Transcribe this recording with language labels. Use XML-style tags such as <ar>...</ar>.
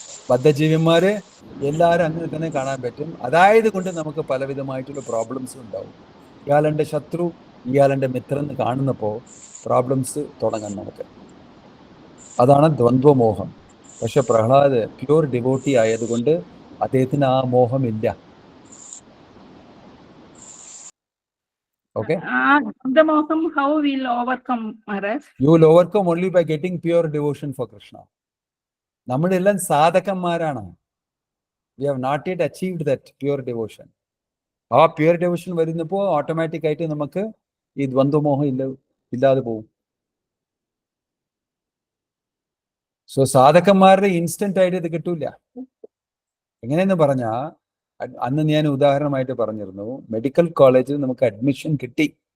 <ml>ബദ്ധജീവന്മാര് എല്ലാവരും അങ്ങനെ തന്നെ കാണാൻ പറ്റും. അതായത് കൊണ്ട് നമുക്ക് പലവിധമായിട്ടുള്ള പ്രോബ്ലംസ് ഉണ്ടാവും. ഇയാളെൻ്റെ ശത്രു, ഇയാളെൻ്റെ മിത്രൻ എന്ന് കാണുന്നപ്പോൾ പ്രോബ്ലംസ് തുടങ്ങാൻ നമുക്ക്. അതാണ് ദ്വന്ദ്വമോഹം. പക്ഷെ പ്രഹ്ലാദ് പ്യൂർ ഡിവോട്ടി ആയതുകൊണ്ട് അദ്ദേഹത്തിന് ആ മോഹമില്ല.</ml> <en>Okay? The moham, how we'll overcome, Maharaj? You will overcome only by getting pure devotion for Krishna.</en> <ml>നമ്മളെല്ലാം സാധകന്മാരാണ്.</ml> <en>We have not yet achieved that pure devotion.</en> <ml>ആ പ്യൂർ ഡിവോഷൻ വരുന്നപ്പോൾ ഓട്ടോമാറ്റിക് ആയിട്ട് നമുക്ക് ഈ ദ്വന്ദ്വമോഹം ഇല്ലാതെ പോകും. സോ സാധകന്മാരുടെ ഇൻസ്റ്റന്റ് ആയിട്ട് ഇത് കിട്ടൂല. എങ്ങനെയെന്ന് പറഞ്ഞാൽ, അന്ന് ഞാൻ ഉദാഹരണമായിട്ട് പറഞ്ഞിരുന്നു, മെഡിക്കൽ കോളേജിൽ നമുക്ക് അഡ്മിഷൻ കിട്ടി.</ml>